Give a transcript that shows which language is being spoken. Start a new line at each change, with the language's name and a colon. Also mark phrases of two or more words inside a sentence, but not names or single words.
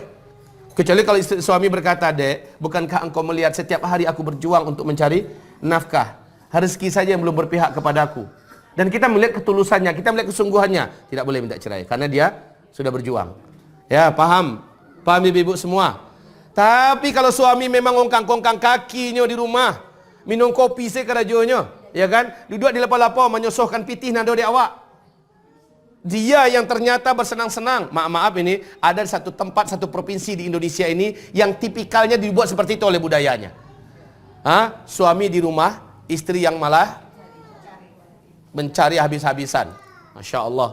Indonesian: Kecuali kalau suami berkata, "Dek, bukankah engkau melihat setiap hari aku berjuang untuk mencari nafkah? Rezeki saja yang belum berpihak kepadaku." Dan kita melihat ketulusannya, kita melihat kesungguhannya. Tidak boleh minta cerai, karena dia sudah berjuang. Ya, paham? Paham ibu-ibu semua? Tapi kalau suami memang ngongkang-ngongkang kakinya di rumah, minum kopi sekerajonya, ya kan?
Minangkabau: Duduk di lapau-lapau menyosohkan pitih nado di awak.
Indonesian: Dia yang ternyata bersenang-senang. Maaf ini, ada satu tempat, satu provinsi di Indonesia ini yang tipikalnya dibuat seperti itu oleh budayanya. Suami di rumah, istri yang malah mencari habis-habisan. Masya Allah.